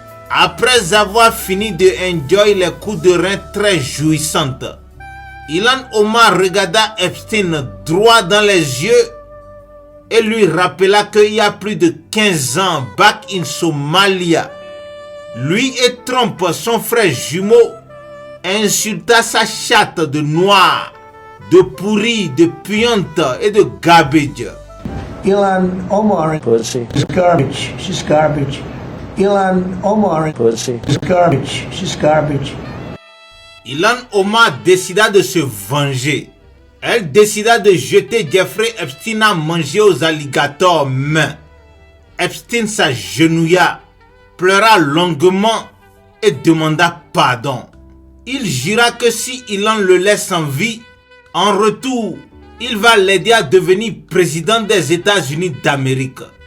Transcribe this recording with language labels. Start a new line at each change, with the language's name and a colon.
French: Après avoir fini de enjoy les coups de rein très jouissantes, Ilhan Omar regarda Epstein droit dans les yeux et lui rappela qu'il y a plus de 15 ans,
English: back in Somalia,
French: lui et Trump, son frère jumeau, insulta sa chatte de noir, de pourri, de puante et de garbage.
English: Ilhan Omar pussy is garbage. She's garbage. Ilhan Omar pussy is garbage. She's garbage.
French: Ilhan Omar décida de se venger. Elle décida de jeter Jeffrey Epstein à manger aux alligators, mais Epstein s'agenouilla, pleura longuement et demanda pardon. Il jura que si Ilhan le laisse en vie, en retour, il va l'aider à devenir président des États-Unis d'Amérique.